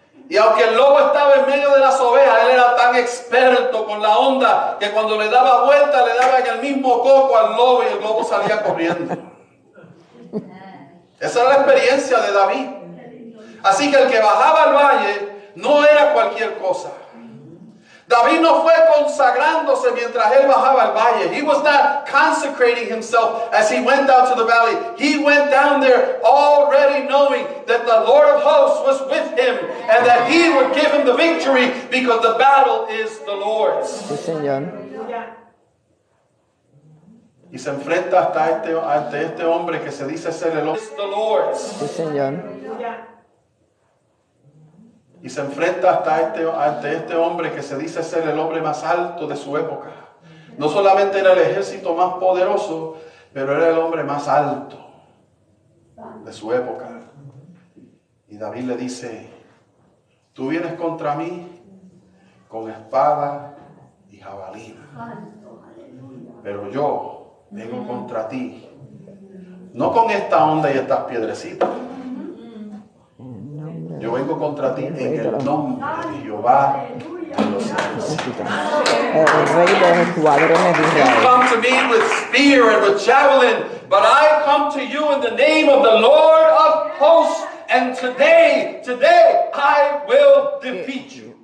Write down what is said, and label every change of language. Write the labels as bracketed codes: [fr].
[es] Y aunque el lobo estaba en medio de las ovejas, él era tan experto con la honda que cuando le daba vuelta, le daba en el mismo coco al lobo y el lobo salía corriendo. Esa era la experiencia de David. Así que el que bajaba al valle no era cualquier cosa. David no fue consagrándose mientras él bajaba al valle. [en] He was not consecrating himself as he went down to the valley. He went down there already knowing that the Lord of hosts was with him and that he would give him the victory because the battle is the Lord's. [es] Sí, Señor. Y se enfrenta ante este hombre que se dice ser el hombre. [en] The Lord's. [es] Sí, Señor. Y se enfrenta ante este hombre que se dice ser el hombre más alto de su época. No solamente era el ejército más poderoso, pero era el hombre más alto de su época. Y David le dice, tú vienes contra mí con espada y jabalina, pero yo vengo contra ti, no con esta onda y estas piedrecitas. Yo vengo contra ti en el nombre de Jehová de los ejércitos. El rey de los escuadrones de [en] You [es] Israel. [en] come to me with spear and with javelin, but I come to you in the name of the Lord of hosts, and today I will defeat you.